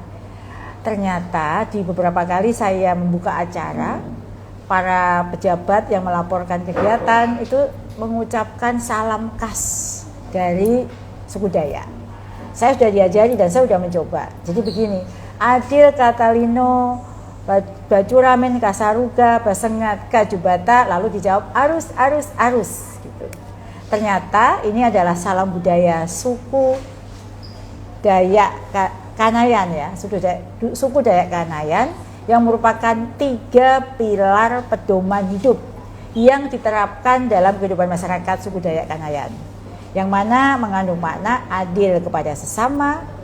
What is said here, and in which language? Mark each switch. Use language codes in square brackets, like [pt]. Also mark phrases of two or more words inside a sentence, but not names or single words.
[id] Ternyata di beberapa kali saya membuka acara, para pejabat yang melaporkan kegiatan itu mengucapkan salam khas dari suku Dayak. Saya sudah diajari dan saya sudah mencoba. Jadi begini, [knx] adil katalino, bacuramen kasaruga, basengat kajubata, [id] lalu dijawab arus gitu. Ternyata ini adalah salam budaya suku Dayak Kanayan ya, suku Dayak Kanayan yang merupakan 3 pilar pedoman hidup yang diterapkan dalam kehidupan masyarakat suku Dayak Kanayan, yang mana mengandung makna adil kepada sesama,